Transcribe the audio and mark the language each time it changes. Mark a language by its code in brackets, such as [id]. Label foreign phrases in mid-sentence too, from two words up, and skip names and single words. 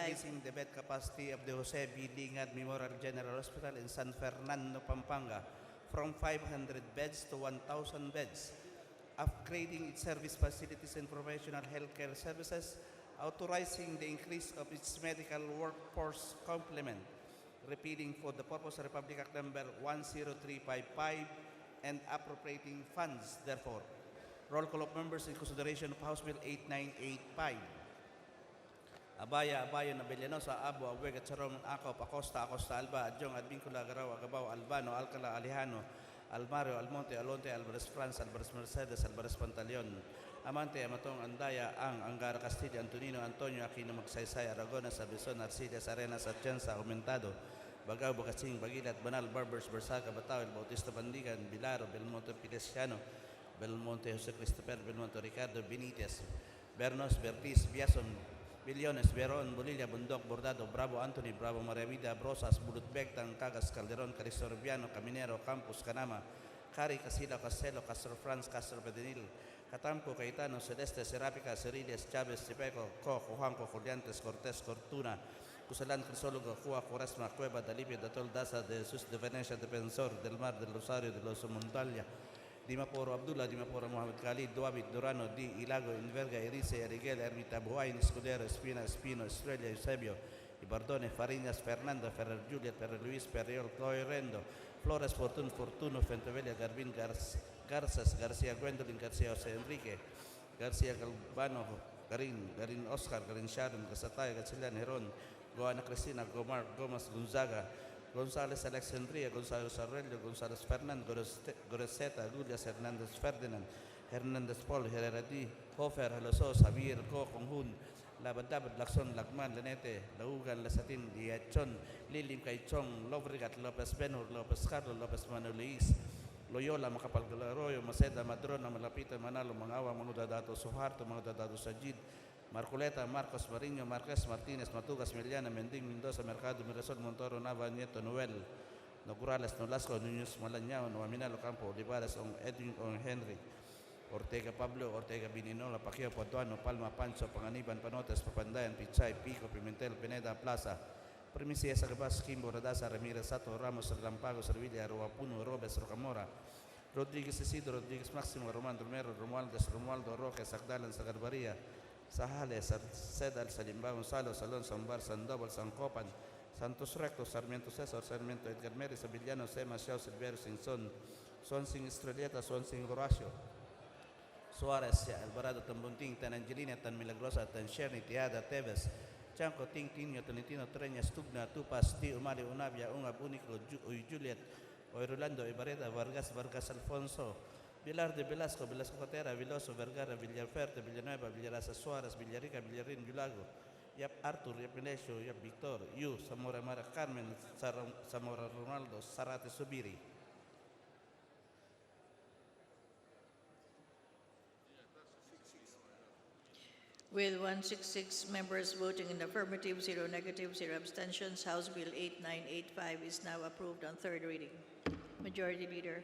[en] increasing the bed capacity of the Jose B. Dingad Memorial General Hospital in San Fernando, Pampanga from 500 beds to 1,000 beds, upgrading its service facilities and professional healthcare services, authorizing the increase of its medical workforce complement, repealing for the purpose of Republic Act number 10355 and appropriating funds, therefore. Roll call of members in consideration of House Bill 8985. Abaya, Abayo, Nabellanosa, Abo, Abuega, Charom, Acop, Acosta, Acosta, Alba, Adjong, Advincula, Garao, Agabao, Albano, Alcala, Alejano, Almario, Almonte, Alonte, Alvarez France, Alvarez Mercedes, Alvarez Pantaleon, Amante, Amatong, Andaya, Ang, Angara, Castilla, Antonino, Antonio, Aquino, Magsaysay, Aragona, Sabison, Arcillas, Arenas, Atienza, Aumentado, Bagao, Bacasing, Bagilat, Banal, Barbers, Bersaca, Batao, El Bautista, Bandigan, Bilaro, Belmonte, Pilesiano, Belmonte, Jose Christopher, Belmonte, Ricardo, Benitez, Bernos, Bertis, Biason, Billones, Veron, Bolilla, Bundok, Bordado, Bravo, Anthony, Bravo, Maravida, Brosas, Bulutbek, Cagas, Calderon, Carisorbiano, Caminero, Campus, Canama, Cari, Casila, Castelo, Castro Franz, Castro Pedenil, Catamco, Caetano, Celeste, Serápica, Ceriles, Chávez, Cipeco, Cojo, Juanco, Juliantes, Cortés, Cortuna, Cusalán, Crisólogo, Jua, Cuaresma, Cueva, Dalipio, Datol, Daza, de Sus de Venecia, Defensor, del Mar, del Rosario, de los Montalia, Dimaporo Abdullah, Dimaporo Mohamed Khalid, Duabit, Durano, Di, Ilago, Inverga, Erice, Eriguel, Ermita, Buhain, Escudero, Espina, Espino, Estrella, Eusebio, Ibardone, Fariñas, Fernando, Ferrer Juliet, Ferrer Luis, Perriol, Chloe Rendo, Flores, Fortun, Fortuno, Fentevella, Garbin, Garzas, García Gwendolyn, García José Enrique, García Galvano, Garin Oscar, Garin Sharon, Gasatay, Gatsillan, Heron, Goana Cristina, Gomar, Gomas, Gonzaga, González Alexandria, González Aurelio, González Fernand, Goroseta, Lulias, Hernández Ferdinand, Hernández Paul, Herrera D, Hofer, Halosos, Javier, Co, Conjun, Labadabad, Lacson, Lagman, Lanete, Laugan, Lasatin, Diachon, Lilim Kaichong, Lobrigat, Lopez Benur, Lopez Carlos, Lopez Manuel Loyola, Macapalgalaroyo, Maceda, Madrona, Malapita, Manalo, Mangawa, Manudadato, Suharto, Manudadato, Sajid, Marcoleta, Marcos Mariño, Marquez, Martínez, Matugas, Meliana, Mendín, Mendoza, Mercado, Mirasol, Montoro, Nava, Nieto, Noel, Nogurales, Nolasco, Núñez, Malañao, Noaminalo, Campo, Olivares, Edwin, Henry, Ortega, Pablo, Ortega, Bininola, Paquio, Potuano, Palma, Pancho, Panganiban, Panotes, Papandayan, Pichay, Pico, Pimentel, Pineda, Plaza, Primicia, Sagabas, Kimbo, Radasa, Ramírez, Sato, Ramos, Relampago, Servilla, Roapuno, Robes, Rocamora, Rodríguez Isidro, Rodríguez Máximo, Román Romero, Romualdo Roque, Sagdalan, Sagarbaría, Sajales, Sedal, Salimbao, Gonzalo, Salón, Sambar, Sandoval, Sancopan, Santos Recto, Sarmiento César, Sarmiento Edgar Meri, Sevillano, Sema, Xiao, Silverio, Sinson, Sonsing Estrelleta, Sonsing Horacio, Suarez, Alvarado, Tambunting, Tan Angelina, Tan Milagrosa, Tan Sherny, Tiada, Teves, Chanco, Ting, Tinio, Tolentino, Treñas, Tugna, Tupas, Ti, Umari, Unavia, Ungab, Unico, Juliet, Rolando, Ibareta, Vargas, Vargas Alfonso, Vilar de Velasco, Velasco Cotera, Viloso, Vergara, Villaferte, Villanueva, Villarasa Suárez, Villarica, Villarín, Vilago, Yap Arthur, Yap Melesio, Yap Victor, Yu, Zamora Mara Carmen, Zamora Ronaldo, Sarate Subiri. With 166 members voting in the affirmative, 0 negative, 0 abstentions, House Bill 8985 is now approved on third reading. Majority Leader.